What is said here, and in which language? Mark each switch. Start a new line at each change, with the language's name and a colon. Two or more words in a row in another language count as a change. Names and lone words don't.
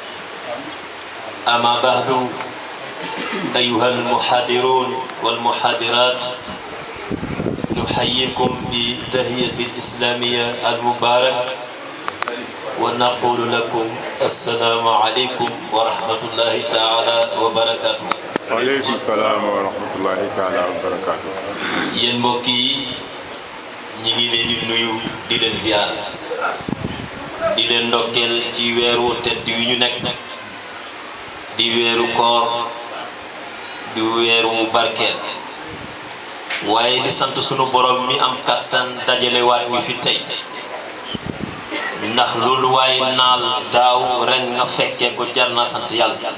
Arabic: أما بعد، أيها المحاضرون والمحاضرات، نحييكم بتحية الإسلامية المباركة ونقول لكم السلام عليكم ورحمة الله تعالى وبركاته. وعليكم السلام ورحمة الله تعالى وبركاته.
Wolof: yéen mbokk yi ñi ngi leen di nuyu di leen ziar di leen ndokkeel ci weeru tedd yu ñu nekk di weeru koor di weeru mu barkeel waaye di sant sunu borom mi am kattan dajalewaat mi fi tey ndax loolu waaye naal daaw ren nga fekkee ko jar na sant yàlla.